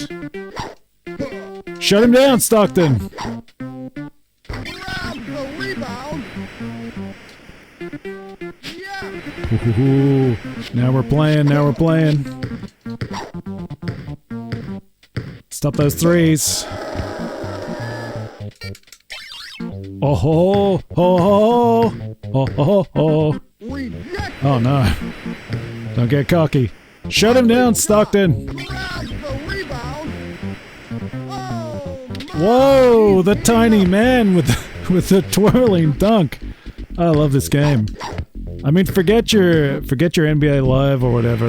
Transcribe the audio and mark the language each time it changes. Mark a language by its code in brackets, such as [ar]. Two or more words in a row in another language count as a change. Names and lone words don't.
[en] Shut him down, Stockton. Grabs the rebound. Yeah. Ooh, now we're playing, now we're playing. Stop those 3s. Oh ho ho ho ho ho ho. Reject. Oh no. Don't get cocky. Shut him down, Stockton. Grabs the rebound. Oh, Whoa, the tiny man with the twirling dunk. I love this game. I mean, forget your NBA Live or whatever.